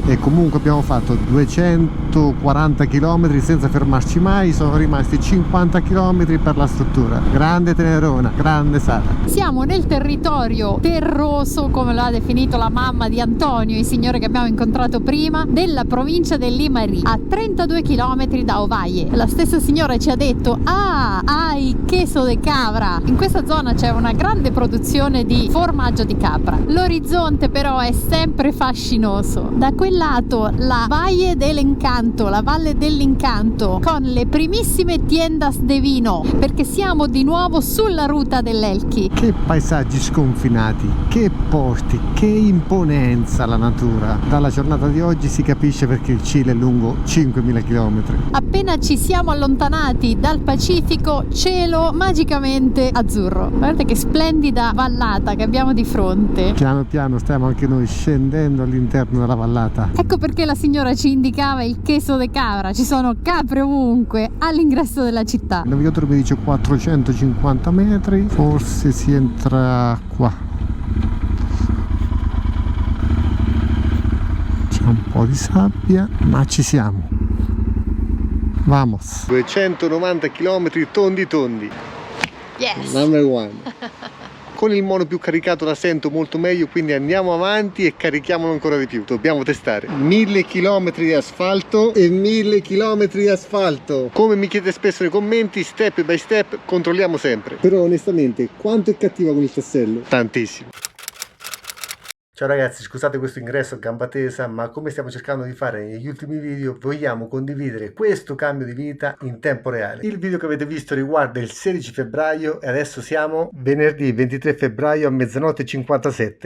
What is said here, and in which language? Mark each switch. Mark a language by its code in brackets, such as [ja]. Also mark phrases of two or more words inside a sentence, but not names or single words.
[it] E comunque abbiamo fatto 240 km senza fermarci mai, sono rimasti 50 km per la struttura. Grande Tenerona, grande Sara. Siamo nel territorio terroso, come lo ha definito la mamma di Antonio, il signore che abbiamo incontrato prima, della provincia del Limarí, a 32 km da Ovalle. La stessa signora ci ha detto: ah, hai [es] queso de cabra. [it] In questa zona c'è una grande produzione di formaggio di capra. L'orizzonte però è sempre fascinoso. Da quel lato la Valle dell'Encanto, la Valle dell'Incanto, con le primissime [es] tiendas de vino, [it] perché siamo di nuovo sulla ruta dell'Elqui. Che paesaggi sconfinati, che posti, che imponenza la natura. Dalla giornata di oggi si capisce perché il Cile è lungo 5.000 km. Appena ci siamo allontanati dal Pacifico, cielo magicamente azzurro. Guardate che splendida vallata che abbiamo di fronte. Piano piano stiamo anche noi scendendo all'interno della vallata. Ecco perché la signora ci indicava il [es] queso de cabra. [it] Ci sono capre ovunque all'ingresso della città. Il navigatore mi dice 450 metri, forse si entra qua. C'è un po' di sabbia, ma ci siamo. Vamos. 290 km tondi tondi. Yes. [en] Number one. [it] Con il mono più caricato la sento molto meglio, quindi andiamo avanti e carichiamolo ancora di più. Dobbiamo testare 1000 km di asfalto e 1000 km di asfalto. Come mi chiede spesso nei commenti, [en] step by step [it] controlliamo sempre. Però onestamente quanto è cattiva con il tassello? Tantissimo. Ciao ragazzi, scusate questo ingresso a gamba tesa, ma come stiamo cercando di fare negli ultimi video, vogliamo condividere questo cambio di vita in tempo reale. Il video che avete visto riguarda il 16 febbraio e adesso siamo venerdì 23 febbraio a mezzanotte 57.